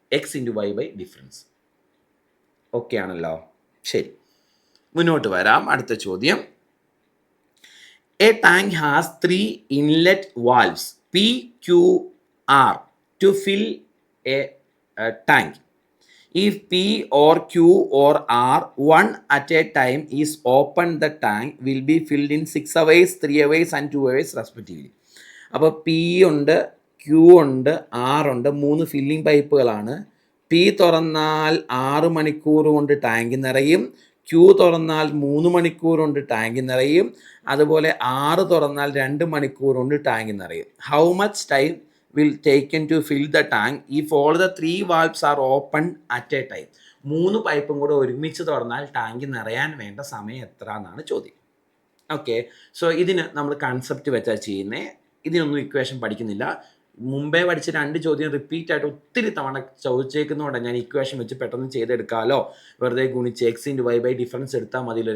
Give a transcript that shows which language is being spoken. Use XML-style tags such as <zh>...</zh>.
<en>X into Y by difference.</en> <ml>Okay ആണല്ലോ? ശരി, മുന്നോട്ട് വരാം. അടുത്ത ചോദ്യം.</ml> <en>A tank has 3 inlet valves P Q R to fill a tank. If P or Q or R one at a time is opened, the tank will be filled in 6 hours, 3 hours and 2 hours respectively.</en> <ml>അപ്പോൾ P ഉണ്ട്, Q ഉണ്ട്, R ഉണ്ട്, 3 filling പൈപ്പുകളാണ്. P തുറന്നാൽ 6 മണിക്കൂർ കൊണ്ട് tank നിറയും, Q തുറന്നാൽ 3 മണിക്കൂർ കൊണ്ട് ടാങ്ക് നിറയും, അതുപോലെ 6 തുറന്നാൽ 2 മണിക്കൂർ കൊണ്ട് ടാങ്ക് നിറയും.</ml> <en>How much time will taken to fill the tank if all the 3 valves are opened at a time?</en> <ml>3 പൈപ്പും കൂടെ ഒരുമിച്ച് തുറന്നാൽ ടാങ്ക് നിറയാൻ വേണ്ട സമയം എത്ര എന്നാണ് ചോദ്യം. ഓക്കെ, സോ ഇതിന് നമ്മൾ കൺസെപ്റ്റ് വെച്ചാൽ ചെയ്യുന്നത്. ഇതിനൊന്നും ഇക്വേഷൻ പഠിക്കുന്നില്ല. മുമ്പേ പഠിച്ച 2 ചോദ്യം റിപ്പീറ്റ് ആയിട്ട് ഒത്തിരി തവണ ചോദിച്ചേക്കുന്നതുകൊണ്ട് ഞാൻ ഇക്വേഷൻ വെച്ച് പെട്ടെന്ന് ചെയ്തെടുക്കാമല്ലോ, വെറുതെ ഗുണിച്ച്</ml> <en>X into Y by difference</en> <ml>എടുത്താൽ മതിയല്ലോ.</ml>